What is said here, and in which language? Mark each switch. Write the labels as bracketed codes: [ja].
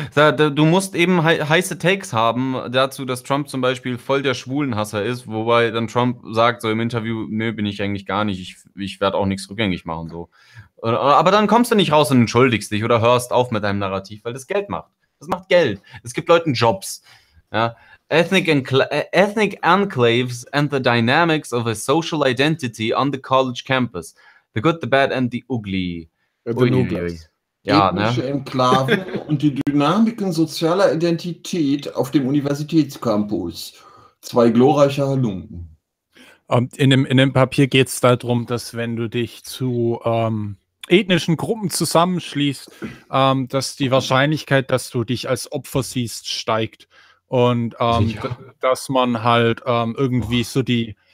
[de] Du musst eben heiße Takes haben dazu, dass Trump zum Beispiel voll der Schwulenhasser ist, wobei dann Trump sagt so im Interview, nö, bin ich eigentlich gar nicht, ich werde auch nichts rückgängig machen, so. Aber dann kommst du nicht raus und entschuldigst dich oder hörst auf mit deinem Narrativ, weil das Geld macht. Das macht Geld. Es gibt Leuten Jobs, ja. [en] Ethnic enclaves and the dynamics of a social identity on the college campus. The good, the bad and the ugly. [de] Ja, ethnische, ne? Enklaven und die Dynamiken sozialer Identität auf dem Universitätscampus. Zwei glorreiche Halunken. In dem Papier geht es darum, dass wenn du dich zu ethnischen Gruppen zusammenschließt, dass die Wahrscheinlichkeit, dass du dich als Opfer siehst, steigt. Und dass man halt irgendwie so die,